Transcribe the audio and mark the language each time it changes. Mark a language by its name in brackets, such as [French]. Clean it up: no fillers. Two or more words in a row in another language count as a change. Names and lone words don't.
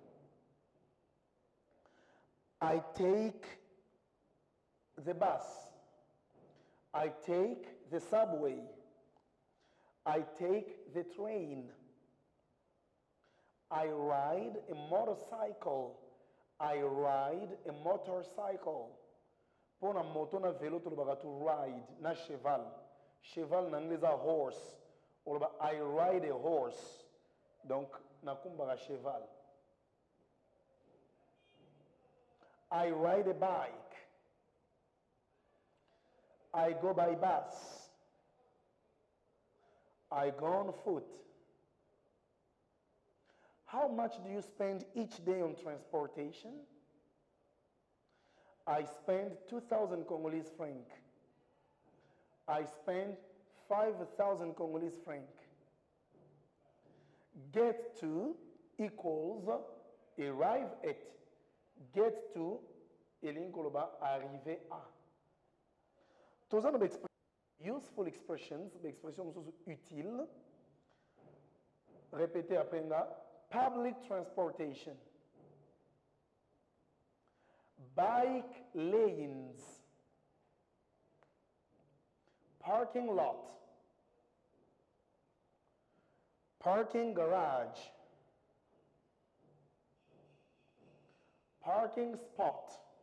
[English] I take the bus. I take the subway. I take the train. I ride a motorcycle. I ride a motorcycle. [Lingala] Pour na moto na vélo to ba [English] to ride [Lingala] na cheval. Cheval na anglais [English] a horse. [Lingala] Ou ba [English] I ride a horse. [Lingala] Donc na kumba cheval. [English] I ride a bike. I go by bus. I go on foot. How much do you spend each day on transportation? I spend 2,000 Congolese francs. I spend 5,000 Congolese francs. Get to equals arrive at. Get to [Lingala] elinkoloba [French] arriver à. Tous nos [English] useful expressions, [French] expressions utiles. Répétez après là. [English] Public transportation. Bike lanes. Parking lot. Parking garage. Parking spot.